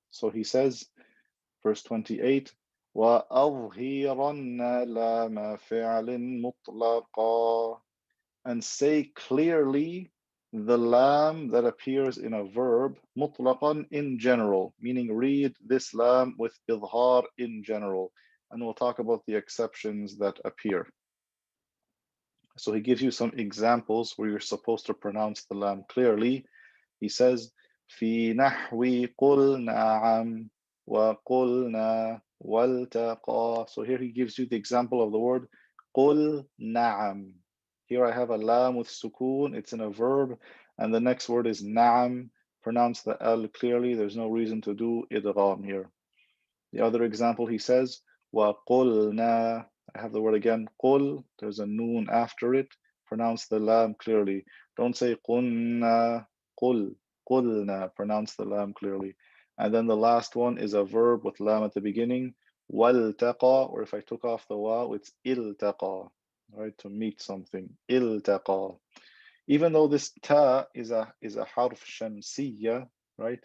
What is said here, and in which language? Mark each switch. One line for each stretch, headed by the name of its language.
English: So he says, verse 28,
Arabic: وَأَظْهِرَنَّ لَامَ فِعْلٍ مُطْلَقًا,
English: and say clearly the lam that appears in a verb, mutlaqan, in general, meaning read this lam with idhar in general. And we'll talk about the exceptions that appear. So he gives you some examples where you're supposed to pronounce the lam clearly. He says,
Arabic: في نحو قل نعم وقلنا والتقى.
English: So here he gives you the example of the word قل نعم. Here I have a lam with sukoon, it's in a verb, and the next word is na'am. Pronounce the L clearly, there's no reason to do idgham here. The other example he says, وَقُلْنَا. I have the word again, قُل, there's a noon after it. Pronounce the lam clearly. Don't say
Arabic: قُلْنَا, قُل, قُلْنَا.
English: Pronounce the lam clearly. And then the last one is a verb with lam at the beginning, وَالْتَقَى, or if I took off the waw, it's إِلْتَقَى, right, to meet something, إِلْتَقَى. Even though this ta is a harf shamsiyya, right?